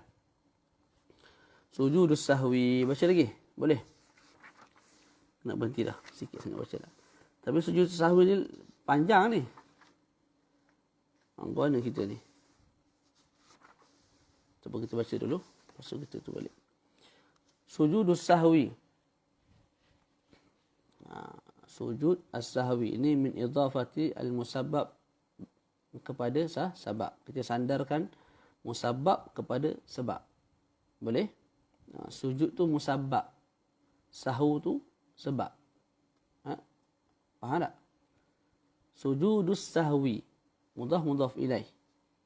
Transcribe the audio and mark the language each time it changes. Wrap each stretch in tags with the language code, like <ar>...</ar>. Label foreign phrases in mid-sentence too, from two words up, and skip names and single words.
<ar>سجود السهو.</ar> <ms>Baca lagi? Boleh? Nak berhenti dah. Sikit sangat baca dah. Tapi</ms> <ar>سجود السهو</ar> <ms>ni panjang ni. Mana kita ni? Cuba kita baca dulu. Lepas tu kita tu balik.</ms> <ar>سجود السهو. سجود السهو.</ar> <ms>Ini</ms> <ar>من إضافة المسبب</ar> <ms>kepada sabab. Kita sandarkan musabbab kepada sebab. Boleh? Sujud tu musabbab. Sahwu tu sebab. Faham tak?</ms> <ar>سجود السهو. مضاف إليه.</ar>